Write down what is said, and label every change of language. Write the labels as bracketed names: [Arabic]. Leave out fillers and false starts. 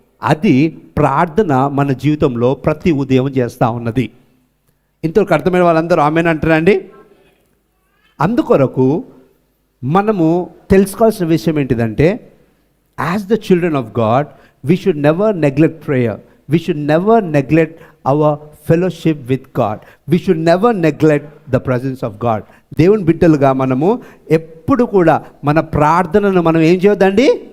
[Telugu] అది ప్రార్థన మన జీవితంలో ప్రతి ఉదయం చేస్తూ ఉన్నది. ఇంతవరకు అర్థమైన వాళ్ళందరూ ఆమెన్ అంటారండి. అందుకొరకు మనము తెలుసుకోవాల్సిన విషయం ఏంటిదంటే, [English] As the children of God we should never neglect prayer. We should never neglect our fellowship with God. We should never neglect the presence of God. [Telugu] దేవుని బిడ్డలుగా మనము ఎప్పుడు కూడా మన ప్రార్థనను మనం ఏం చేయొద్దండి?